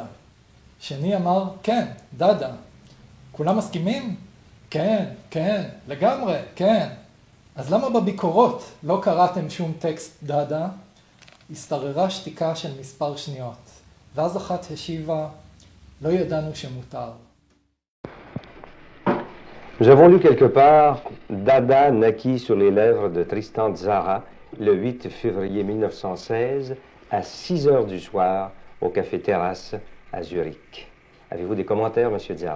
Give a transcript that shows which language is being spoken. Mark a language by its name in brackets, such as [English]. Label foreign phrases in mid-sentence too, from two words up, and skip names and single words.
[Hebrew] שני אמר, כן, דאדה. כולם מסכימים? כן, כן, לגמרי, כן. אז למה בביקורות לא קראתם שום טקסט דאדה? השתררה שתיקה של מספר שניות. ואז אחת השיבה, לא ידענו שמותר. [French] Nous avons lu quelque part Dada naquit sur les lèvres de Tristan Tzara le 8 février 1916 à 6 heures du soir au café Terrasse à Zurich. Avez-vous des commentaires, monsieur Tzara?